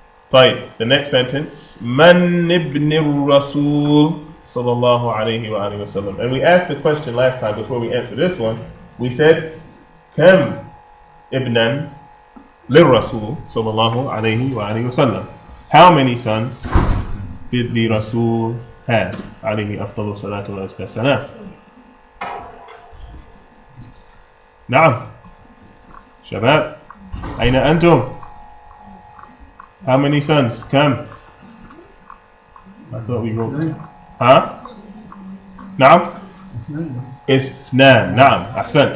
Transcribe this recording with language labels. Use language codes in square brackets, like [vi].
[ar] طيب, [en] the next sentence. [ar] من ابن الرسول صلى الله عليه وآله وسلم. [en] And we asked the question last time before we answer this one. We said [ar] كم ابنا للرسول صلى الله عليه وآله وسلم. [en] How many sons did the Rasul have? [ar] عليه أفضل الصلاة والسلام. نعم. شباب, أين أنتم? [en] How many sons? [ar] كم? [en] I thought we wrote. Huh? [ar] نعم. اثنان. نعم. أحسنت.